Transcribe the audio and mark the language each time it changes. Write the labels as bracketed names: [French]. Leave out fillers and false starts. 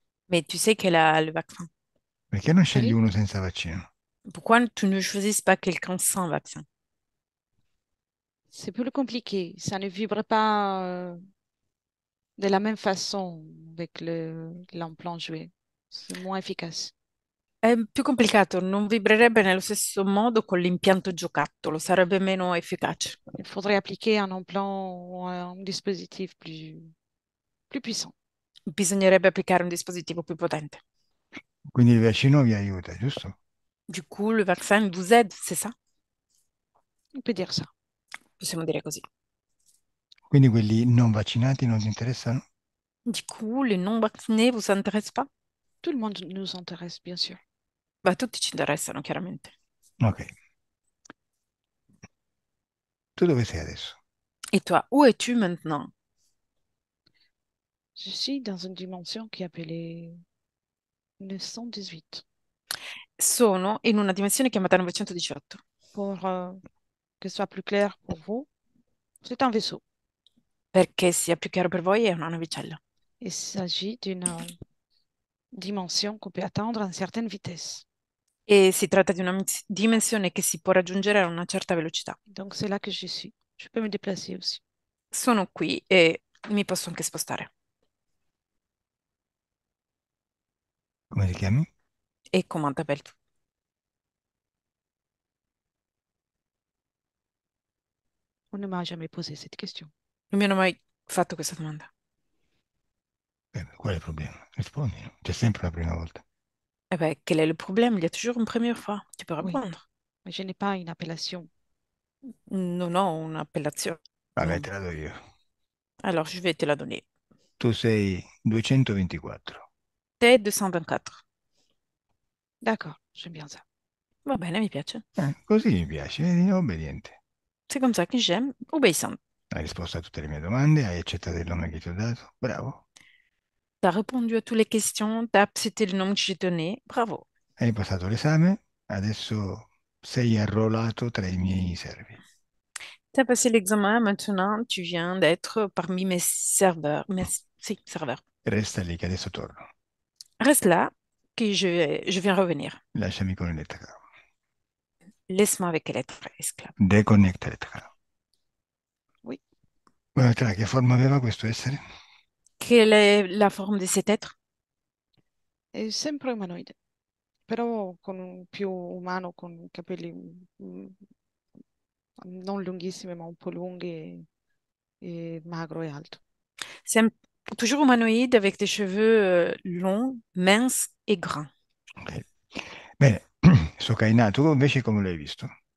[French] Mais tu sais qu'elle a le vaccin. [Italian] Perché non scegli [French] Allez, [Italian] uno senza vaccino? [French] Pourquoi tu ne choisis pas quelqu'un sans vaccin? c'est plus compliqué. Ça ne vibre pas de la même façon avec l'implant joué. C'est moins efficace. [Italian] È più complicato, non vibrerebbe nello stesso modo con l'impianto giocattolo, sarebbe meno efficace. [French] Il faudrait appliquer un implant ou un dispositif plus puissant. [Italian] Bisognerebbe applicare un dispositivo più potente. Quindi il vaccino vi aiuta, giusto? [French] Du coup, le vaccin vous aide, c'est ça? On peut dire ça. [Italian] Possiamo dire così. Quindi quelli non vaccinati non ti interessano? [French] Du coup, les non vaccinés vous intéressent pas? Tout le monde nous intéresse, bien sûr. [Italian] Beh, tutti ci interessano, chiaramente. Ok. Tu dove sei adesso? [French] Et toi, où es-tu maintenant? Je suis dans une dimension qui est appelée 918. [Italian] Sono in una dimensione chiamata 918. [French] Pour que ce soit plus clair pour vous, c'est un vaisseau. [Italian] Perché sia più chiaro per voi, è una navicella. [French] Il s'agit d'une dimension qu'on peut atteindre à une certaine vitesse. [Italian] E si tratta di una dimensione che si può raggiungere a una certa velocità. [French] Donc c'est là que je suis. Je peux me déplacer aussi. [Italian] Sono qui e mi posso anche spostare. Come ti chiami? [French] E comment t'appelles-tu? On ne m'a jamais posé cette question. [Italian] Non mi hanno mai fatto questa domanda. Qual è il problema? Rispondi, no? C'è sempre una prima volta. [French] Eh ben, quel est le problème? Il y a toujours une première fois. Tu peux Oui, répondre. mais je n'ai pas une appellation. [Italian] Non ho un'appellazione. Vabbè, te la do io. [French] Alors, je vais te la donner. [Italian] Tu sei 224. [French] T'es 224. D'accord, j'aime bien ça. [Italian] Va bene, mi piace. Così mi piace, vedi? Obbediente. [French] C'est comme ça que j'aime. Obéissante. [Italian] Hai risposto a tutte le mie domande, hai accettato il nome che ti ho dato. Bravo. [French] T'as répondu à toutes les questions, t'as accepté le nom que j'ai donné. Bravo. [Italian] Hai passato l'esame, adesso sei arruolato tra i miei servi. [French] T'as passé l'examen, maintenant tu viens d'être parmi mes serveurs. Si, serveurs. [Italian] Resta lì che adesso torno. [French] Reste là, que je viens revenir. [Italian] Lasciami con l'elettricaro. [French] Laisse-moi avec l'être esclave. [Italian] Deconnecta l'elettricaro. [French] Oui, [Italian] Guarda, che forma aveva questo essere? [French] Quelle est la forme de cet être? [Italian] è sempre umanoide, però con più umano, con capelli non lunghissime, ma un po' lunghe et magro e alto. [French] C'est toujours humanoïde avec des cheveux longs, minces et gras. Ok. [Italian] Bene, Sokaina, tu invece come l'hai visto?